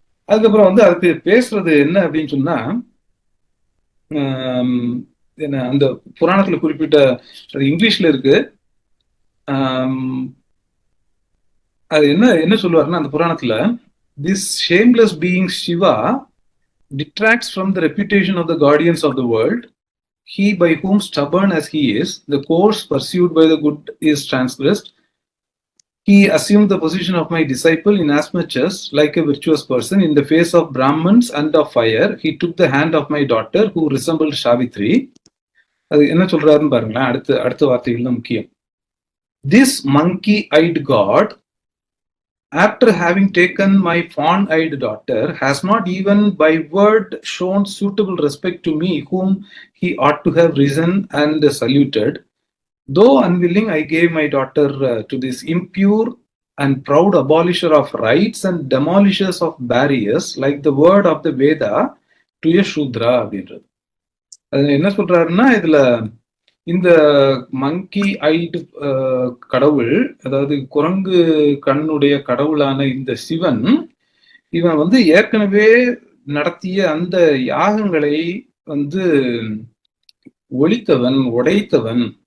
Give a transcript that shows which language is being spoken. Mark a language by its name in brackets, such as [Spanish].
[Tamil] அதுக்கப்புறம் வந்து அதுக்கு பேசுறது என்ன அப்படின்னு சொன்னா, என்ன அந்த புராணத்துல குறிப்பிட்ட, அது இங்கிலீஷ்ல இருக்கு, அது என்ன சொல்லுவாருன்னா அந்த புராணத்துல, [English] this shameless being Shiva detracts from the reputation of the guardians of the world. He by whom stubborn as he is, the course pursued by the good is transgressed. He assumed the position of my disciple inasmuch as, like a virtuous person, in the face of Brahmins and of fire, he took the hand of my daughter who resembled Savitri. [Tamil] அது என்ன சொல்றாருன்னு பாருங்களேன், அடுத்த வார்த்தைகள் தான் முக்கியம். [English] This monkey-eyed God, after having taken my fawn-eyed daughter, has not even by word shown suitable respect to me, whom he ought to have risen and saluted. Though unwilling, I gave my daughter to this impure and proud abolisher of rights and demolishers of barriers, like the word of the Veda to a Shudra அப்படின்றது. [Tamil] அது என்ன சொல்றாருன்னா, இதுல இந்த மங்கி ஐடு கடவுள், அதாவது குரங்கு கண்ணுடைய கடவுளான இந்த சிவன், இவன் வந்து ஏற்கனவே நடத்திய அந்த யாகங்களை வந்து ஒழித்தவன், உடைத்தவன்.